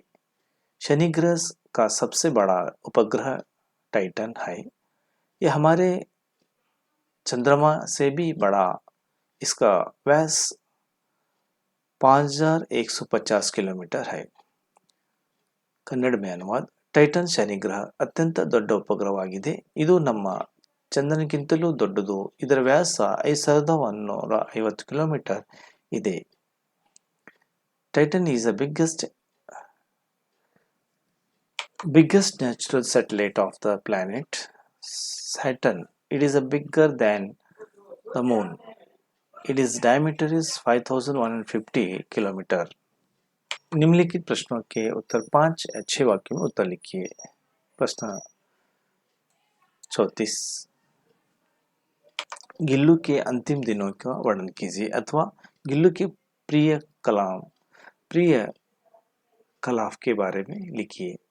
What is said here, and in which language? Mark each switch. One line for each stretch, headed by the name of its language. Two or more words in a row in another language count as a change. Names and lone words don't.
Hindi: शनि ग्रह का सबसे बड़ा उपग्रह टाइटन है। यह हमारे चंद्रमा से भी बड़ा। इसका व्यास 5150 किलोमीटर है।
Kannada: ಕನ್ನಡ
Hindi: में अनुवाद
Kannada: ಟೈಟನ್ ಶನಿ ಗ್ರಹ ಅತ್ಯಂತ ದೊಡ್ಡ ಉಪಗ್ರಹವಾಗಿದೆ. ಇದು ನಮ್ಮ ಚಂದ್ರನಿಗಿಂತಲೂ ದೊಡ್ಡದು. ಇದರ ವ್ಯಾಸ 5150 ಕಿಲೋಮೀಟರ್ ಇದೆ.
English: Titan is the biggest natural satellite of the planet Saturn. It is bigger than the moon. Its diameter is 5150 किलोमीटर.
Hindi: निम्नलिखित प्रश्नों के उत्तर 5 या 6 वाक्यों में उत्तर लिखिए। प्रश्न 34। गिल्लू के अंतिम दिनों का वर्णन कीजिए अथवा गिल्लू के प्रिय कलाफ के बारे में लिखिए।